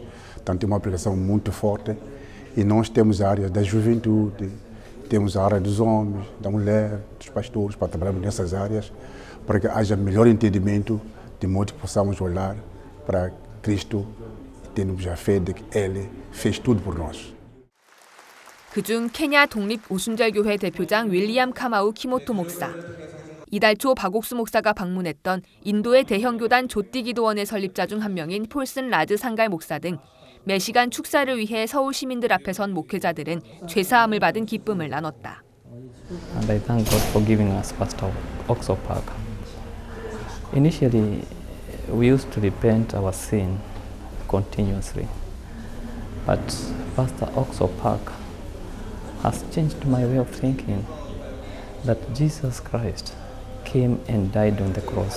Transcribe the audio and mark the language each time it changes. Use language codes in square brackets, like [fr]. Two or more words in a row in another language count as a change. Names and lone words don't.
[pt] Então, tem uma pregação muito forte e nós temos a área da juventude, temos a área dos homens, da mulher, dos pastores, para trabalharmos nessas áreas, para que haja melhor entendimento, de modo que possamos olhar para Cristo e termos a fé de que Ele fez tudo por nós. [ko] 그중 케냐 독립 오순절교회 대표장 윌리엄 카마우 키모토 목사, 이달 초 박옥수 목사가 방문했던 인도의 대형교단 조띠기도원의 설립자 중 한 명인 폴슨 라드 상갈 목사 등 매시간 축사를 위해 서울 시민들 앞에 선 목회자들은 죄사함을 받은 기쁨을 나눴다. [en] And I thank God for giving us Pastor Oxo Park. Initially, we used to repent our sin continuously, but Pastor Oxo Park has changed my way of thinking that Jesus Christ came and died on the cross.